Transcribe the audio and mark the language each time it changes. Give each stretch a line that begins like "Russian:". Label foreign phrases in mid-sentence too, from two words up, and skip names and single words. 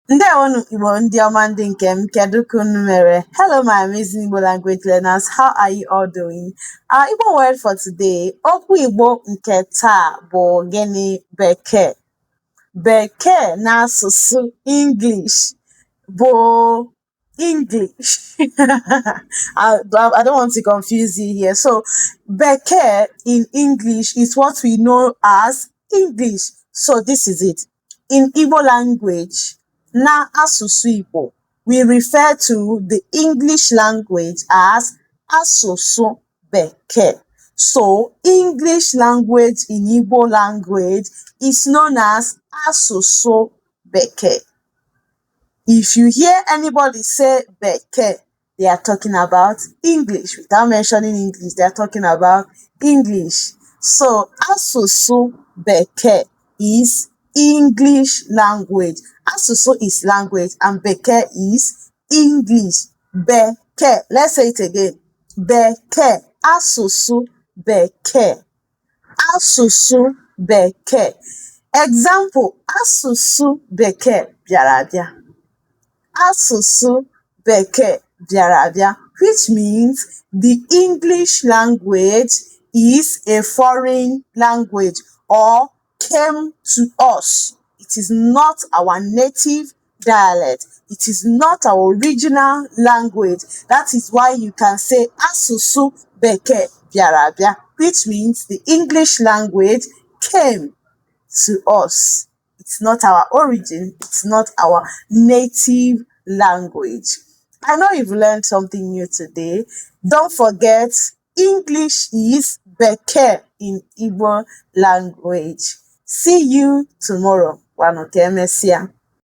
Igbo: Ndewonu Igbo ndị ọma ndị nke m, kedu ka unu mere?
English: Hello my amazing Igbo language learners, how are you all doing? Our Igbo word for today,
Igbo: okwu Igbo nke taa bụ gịnị? Bekee. Bekee n'asụsụ English bụ English.
English: I don't want to confuse you here. So, Bekee in English is what we know as English. So, this is it. In Igbo language,
Igbo: na asụsụ Igbo,
English: we refer to the English language as
Igbo: asụsụ Bekee.
English: So, English language in Igbo language is known as
Igbo: asụsụ Bekee.
English: If you hear anybody say Bekee, they are talking about English. Without mentioning English, they are talking about English. So,
Igbo: asụsụ Bekee
English: is English language. Asụsụ is language and Bekee is English. Bekee. Let's say it again. Bekee.
Igbo: Asụsụ Bekee. Asụsụ Bekee. Example, asụsụ Bekee bịara abịa. Asụsụ Bekee bịara abịa,
English: which means the English language is a foreign language or came to us. It is not our native dialect. It is not our original language. That is why you can say
Igbo: asụsụ Bekee bịara abịa,
English: which means the English language came to us. It's not our origin. It's not our native language. I know you've learned something new today. Don't forget, English is Bekee in Igbo language. See you tomorrow.
Igbo: Wano ka emesịa.